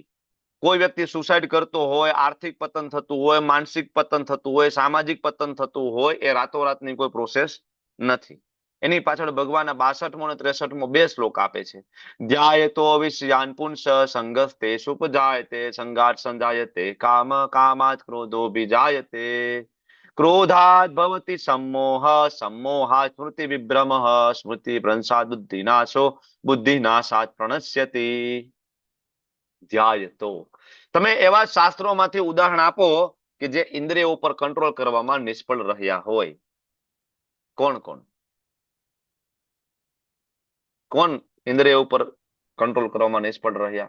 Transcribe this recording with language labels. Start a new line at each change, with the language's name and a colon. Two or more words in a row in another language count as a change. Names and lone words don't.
Gujarati: કોઈ વ્યક્તિ સુસાઇડ કરતો હોય, આર્થિક પતન થતું હોય, માનસિક પતન થતું હોય, સામાજિક પતન થતું હોય, એ રાતોરાતની કોઈ પ્રોસેસ નથી. એની પાછળ ભગવાન 62મો અને 63મો 2 શ્લોક આપે છે.
Sanskrit: ध्यायतो अविश्यान पुंस संगस्ते सुपजायते संगात संजायते काम कामात क्रोधो बीजायते क्रोधात भवति सम्मोह सम्मोहात् स्मृति विभ्रम स्मृति भ्रंशात् बुद्धिनाशो बुद्धिनाशात् प्रणश्यति. ધ્યાયતો.
Gujarati: તમે એવા શાસ્ત્રોમાંથી ઉદાહરણ આપો કે જે ઇન્દ્રિયો ઉપર કંટ્રોલ કરવામાં નિષ્ફળ રહ્યા હોય. કોણ કોણ કોણ ઇન્દ્રિયો ઉપર કંટ્રોલ કરવામાં નિષ્ફળ રહ્યા?